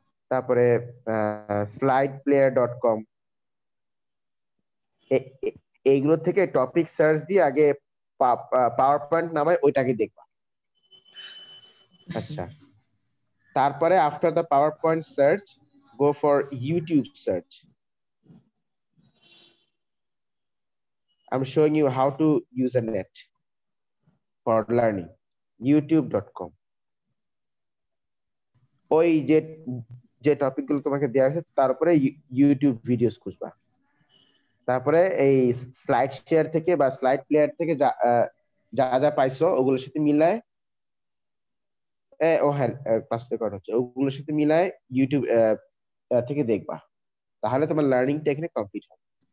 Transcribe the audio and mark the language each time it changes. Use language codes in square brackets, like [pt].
[bn] তারপরে slideplayer.com, এইগুলো থেকে টপিক সার্চ দিয়ে আগে পাওয়ার পয়েন্ট নামায় ওইটাকে দেখবা। আচ্ছা, তারপরে [en] After the power point search go for YouTube search. I'm showing you how to use a net for learning. [bn] youtube.com, ওই যে টপিক গুলো তোমাকে দেওয়া হয়েছে তার উপরে ইউটিউব ভিডিওস খুঁজবা। তারপরে এই স্লাইড শেয়ার থেকে বা স্লাইড প্লেয়ার থেকে যা যা পাইছো ওগুলোর সাথে মিলায়, ও হ্যাঁ ক্লাস রেকর্ড হচ্ছে, ওগুলোর সাথে মিলায় ইউটিউব থেকে দেখবা, তাহলে তোমার লার্নিং টেকনিক কমপ্লিট হবে।